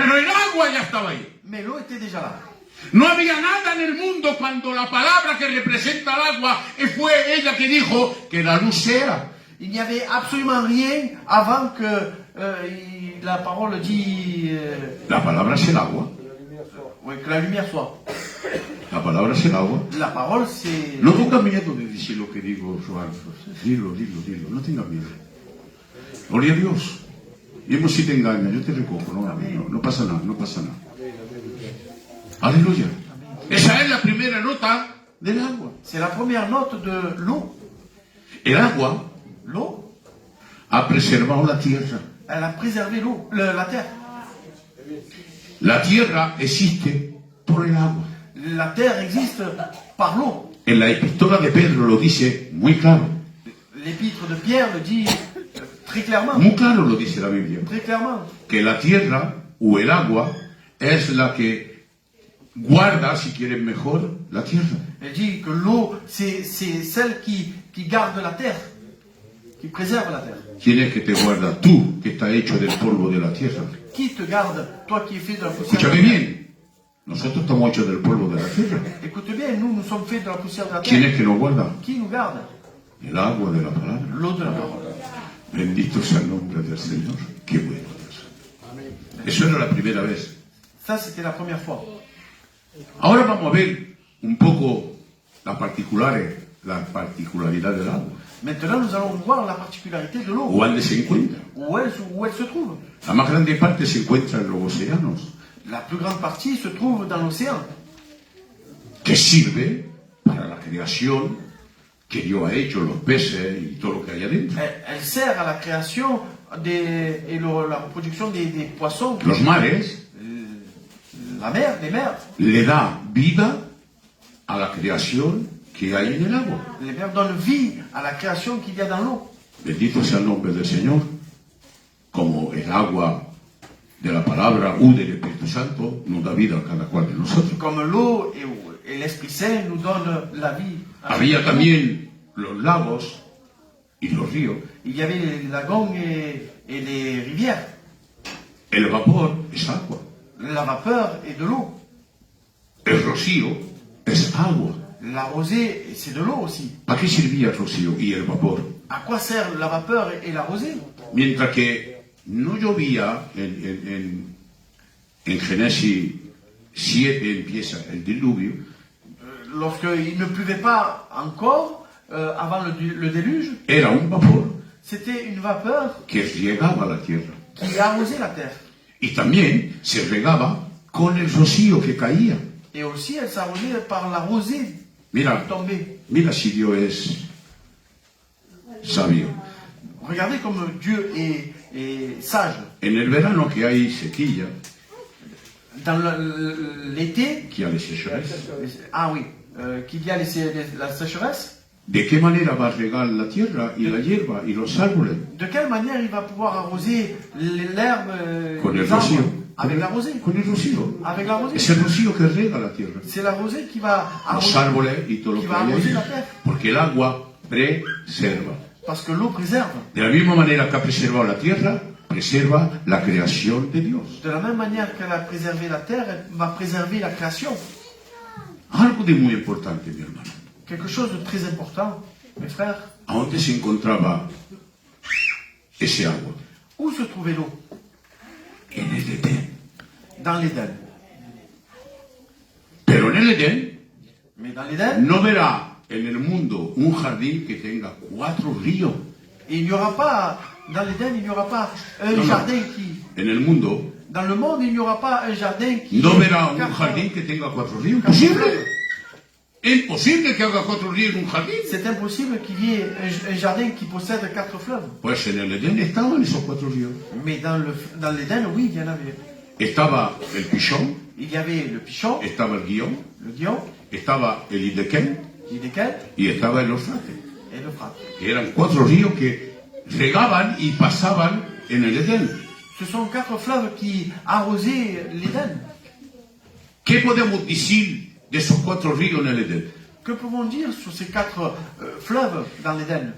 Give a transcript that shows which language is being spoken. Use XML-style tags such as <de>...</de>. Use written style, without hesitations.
<es>Pero el agua ya estaba ahí.</es> <fr>Mais l'eau était déjà là.</fr> <es>No había nada en el mundo cuando la palabra que representa el agua fue ella que dijo que la luz sea.</es> <fr>Il n'y avait absolument rien avant que la parole dit</fr> <es>La palabra es el agua.</es> <fr>que la lumière soit.</fr> <es>La palabra es el agua.</es> <fr>La parole, c'est...</fr> <es>No tengas miedo de decir lo que digo, Joan. Dilo. No tengas miedo. Gloria a Dios. Y si te engaña, yo te recojo. No pasa nada. Aleluya. Esa es la primera nota del agua.</es> <fr>C'est la première note de l'eau.</fr> <es>El agua</es> <fr>L'eau,</fr> <es>ha preservado la tierra.</es> <fr>elle a préservé l'eau, la terre.</fr> <es>La tierra existe por el agua.</es> <fr>La terre existe par l'eau.</fr> <es>En la epístola de Pedro lo dice muy claro.</es> <fr>L'épître de Pierre le dit très clairement.</fr> <es>Muy claro lo dice la Biblia.</es> <fr>Très clairement.</fr> <es>Que la tierra o el agua es la que guarda, si quieres mejor, la tierra.</es> <fr>Elle dit que l'eau, c'est celle qui garde la terre, qui préserve la terre.</fr> <es>¿Quién es que te guarda? Tú, que estás hecho del polvo de la tierra.</es> <fr>Qui te garde, toi qui es fait de la poussière</fr> <es>Escúchame</es> <fr>de la terre?</fr> <es>bien. Nosotros estamos hechos del polvo de la tierra.</es> <fr>Écoute bien, nous sommes faits de la poussière de la</fr> <es>¿Quién</es> <fr>terre.</fr> <es>es que nos guarda?</es> <fr>Qui nous garde?</fr> <es>El agua de la palabra.</es> <fr>L'eau de la parole.</fr> <es>Bendito sea el nombre del Señor. Qué bueno Dios. Eso era la primera vez.</es> <fr>Ça, c'était la première fois.</fr> <es>Ahora vamos a ver un poco la particularidad del agua.</es> <fr>Maintenant, nous allons voir la particularité de l'eau.</fr> <es>O dónde se encuentra.</es> <fr>Où elle se trouve.</fr> <es>La más grande parte se encuentra en los océanos,</es> <fr>La plus grande partie se trouve dans l'océan,</fr> <es>que sirve para la creación que Dios ha hecho, los peces y todo lo que hay adentro.</es> <fr>Elle sert à la création la reproduction des poissons.</fr> <es>Los mares</es> <fr>La mer, les mers.</fr> <es>le da vida a la creación que hay en el agua.</es> <fr>Les mers donnent vie à la création qu'il y a dans l'eau.</fr> <es>Bendito sea el nombre del Señor. Como el agua de la palabra u del Espíritu Santo nos da vida a cada cual de nosotros.</es> <fr>Comme l'eau Et l'Esprit Saint nous donne la vie.</fr> <es>Había también los lagos y los ríos.</es> <fr>Il y avait les lagons et les rivières.</fr> <es>El vapor es agua.</es> <fr>La vapeur est de l'eau.</fr> <es>El rocío es agua.</es> <fr>La rosée, c'est de l'eau aussi.</fr> <es>¿Para qué servía el rocío y el vapor?</es> <fr>À quoi sert la vapeur et la rosée?</fr> <es>Mientras que no llovía en Génesis 7 empieza el diluvio,</es> <fr>Lorsqu'il ne pleuvait pas encore, avant le déluge,</fr> <es>era un vapor</es> <fr>c'était une vapeur</fr> <es>que regaba la tierra.</es> <fr>qui arrosait la terre.</fr> <es>Y también se regaba con el rocío que caía.</es> <fr>Et aussi, elle s'arrosait par la rosée</fr> <es>Mira,</es> <fr>qui tombait.</fr> <es>mira si Dios es sabio.</es> <fr>Regardez comme Dieu est sage.</fr> <es>En el verano que hay sequía,</es> <fr>Dans l'été,</fr> <es>que hay sequedad,</es> <fr>ah oui, qu'il y a la sécheresse,</fr> <es>¿de qué manera va a regar la tierra y la hierba y los árboles?</es> <fr>de quelle manière il va pouvoir arroser l'herbe,</fr> <es>Con el</es> <fr>les arbres?</fr> <es>rocío.</es> <fr>Avec la rosée.</fr> <es>Con el rocío.</es> <fr>Avec la rosée.</fr> <es>Es el rocío que rega la tierra.</es> <fr>C'est la rosée qui va</fr> <es>Los</es> <fr>arroser,</fr> <es>árboles y todo lo</es> <fr>qui</fr> <es>que</es> <fr>va</fr> <es>hay</es> <fr>arroser</fr> <es>ahí.</es> <fr>la terre.</fr> <es>Porque el agua preserva.</es> <fr>Parce que l'eau préserve.</fr> <es>De la misma manera que ha preservado la tierra, preserva la creación de Dios.</es> <fr>De la même manière qu'elle a préservé la terre, elle va préserver la création.</fr> <es>Algo de muy importante, mi hermano.</es> <fr>Quelque chose de très important, mes frères.</fr> <es>¿A dónde se encontraba ese agua?</es> <fr>Où se trouvait l'eau?</fr> <es>En el Edén.</es> <fr>Dans l'Éden.</fr> <es>Pero en el Edén</es> <fr>Mais dans l'Éden,</fr> <es>no verá en el mundo un jardín que tenga 4 ríos.</es> <fr>il n'y aura pas, dans l'Éden, il n'y aura pas un Non, non. jardin qui...</fr> <es>En el mundo</es> <fr>Dans le monde, il n'y aura pas un jardin qui...</fr> <es>no verá un</es> <fr>quatre-</fr> <es>jardín que tenga 4 ríos.</es> <fr>quatre</fr> <es>Imposible.</es> <fr>fleuves.</fr> <es>Imposible que haga 4 ríos en un jardín.</es> <fr>C'est impossible qu'il y ait un jardin qui possède 4 fleuves.</fr> <es>Pues en el Edén estaban esos 4 ríos.</es> <fr>Mais dans l'Éden, oui, il y en avait.</fr> <es>Estaba el Pishón,</es> <fr>Il y avait le Pichon,</fr> <es>estaba el Guión,</es> <fr>le Guion,</fr> <es>estaba el Idequén</es> <fr>l'Idékel</fr> <es>y estaba el Eufrates.</es> <fr>et le Frat.</fr> <es>Que eran 4 ríos que regaban y pasaban en el Edén.</es> <fr>Ce sont 4 fleuves qui arrosaient l'Éden.</fr> <es>¿Qué podemos decir de esos 4 ríos en el Edén?</es> <fr>Que pouvons dire sur ces 4 fleuves dans l'Éden?</fr>